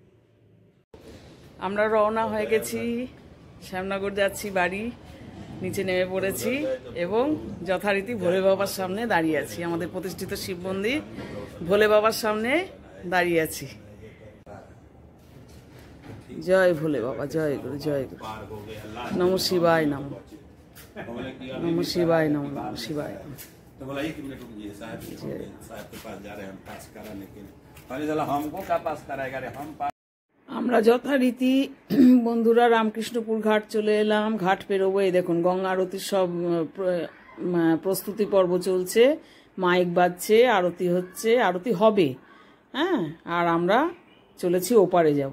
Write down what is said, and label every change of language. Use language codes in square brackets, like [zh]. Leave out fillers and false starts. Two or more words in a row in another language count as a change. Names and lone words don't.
[bn] আমরা রওনা হয়ে গেছি, শ্যামনগর যাচ্ছি বাড়ি। নিচে নেমে পড়েছি এবং যথারীতি ভোলে বাবার সামনে দাঁড়িয়ে আছি। আমাদের প্রতিষ্ঠিত শিব মন্দির ভোলে বাবার সামনে দাঁড়িয়ে আছি। জয় ভোলে বাবা, জয় গুরু, জয় গুরু। [sa] নমঃ শিবায় নম, नमः शिवाय नमः, नमः शिवाय। [hi] तो बोला 1 मिनट रुकिए, साहब के पास जा रहे हैं हम पास कराने के लिए। अरे चलो हमको क्या पास कराएगा रे, हम [bn] আমরা যথারীতি বন্ধুরা রামকৃষ্ণপুর ঘাট চলে এলাম। ঘাট পেরোবো। এই দেখুন গঙ্গা আরতির সব প্রস্তুতি পর্ব চলছে, মাইক বাজছে, আরতি হচ্ছে, আরতি হবে। হ্যাঁ, আর আমরা চলেছি ওপারে যাব।